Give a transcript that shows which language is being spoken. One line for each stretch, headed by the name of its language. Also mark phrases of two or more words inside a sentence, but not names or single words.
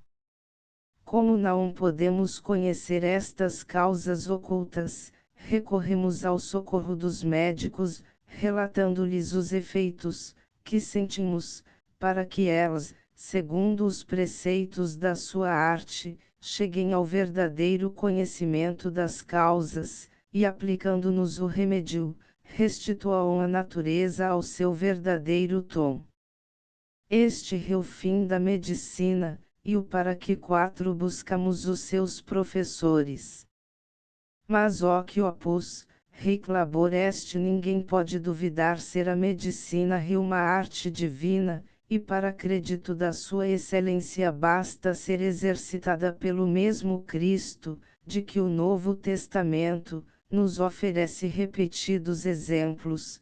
Portuguese: Como não podemos conhecer estas causas ocultas, recorremos ao socorro dos médicos, relatando-lhes os efeitos que sentimos, para que elas, segundo os preceitos da sua arte, cheguem ao verdadeiro conhecimento das causas, e aplicando-nos o remédio, restituam a natureza ao seu verdadeiro tom. Este é o fim da medicina, e o para que 4 buscamos os seus professores. Mas ó que
Latin: opus, ric labor est,
Portuguese: ninguém pode duvidar ser a medicina uma arte divina, e para crédito da sua excelência basta ser exercitada pelo mesmo Cristo, de que o Novo Testamento nos oferece repetidos exemplos,